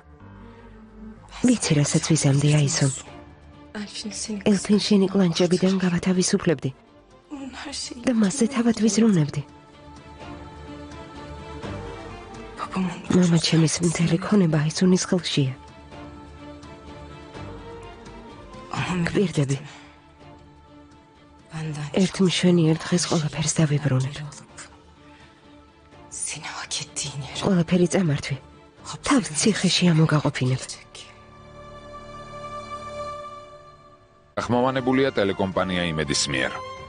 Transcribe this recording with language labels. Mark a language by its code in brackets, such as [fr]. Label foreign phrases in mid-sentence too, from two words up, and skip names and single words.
[ka] ვიცი რასაც ვიზამდი აისო. [tr] Elfin seni [ka] ელფინ შენი კლანჭებიდან გავათავისუფლებდი [tr] Onun her şeyi. [ka] და მასზე თავად ვიზრუნებდი. [tr] babamın [ka] მამა ჩემის მთელი ქონება აისუნის ხელშია. [tr] ama merak [ka] გვირდები. [tr] etme. Benden [ka] ერთ მშვენიერ დღეს ყველაფერს დავიბრუნებ. [tr] alıp seni hak ettiğin yere [ka] ყველაფერი წამართვი. თავ ციხეში ამოგაყოფინებ. ახმოვანებულია ტელეკომპანია იმედის მიერ.